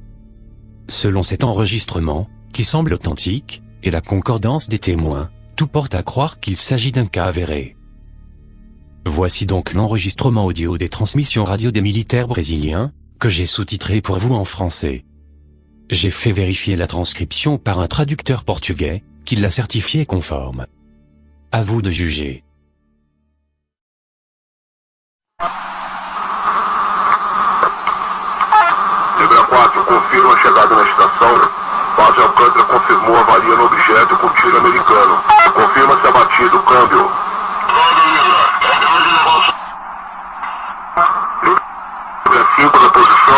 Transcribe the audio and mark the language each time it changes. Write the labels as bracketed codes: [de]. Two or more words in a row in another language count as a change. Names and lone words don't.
[fr] Selon cet enregistrement, qui semble authentique, et la concordance des témoins, tout porte à croire qu'il s'agit d'un cas avéré. Voici donc l'enregistrement audio des transmissions radio des militaires brésiliens, que j'ai sous-titré pour vous en français. J'ai fait vérifier la transcription par un traducteur portugais, qui l'a certifié conforme. À vous de juger. [pt] Libra 4, confirma a chegada na estação. Base Alcântara confirmou a avaria no objeto com tiro americano. Confirma-se abatido, câmbio. Libra 5 na posição.